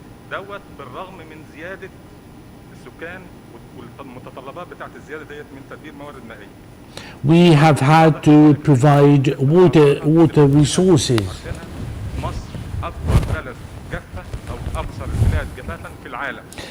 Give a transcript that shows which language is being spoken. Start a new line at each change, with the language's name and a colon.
Arabic: دوت بالرغم من زيادة السكان والمتطلبات بتاعت الزيادة ديت من تدبير موارد مائية.
English: We have had to provide water resources.
Arabic: مصر أكبر بلد جافة أو أكثر البلاد جفافا في العالم.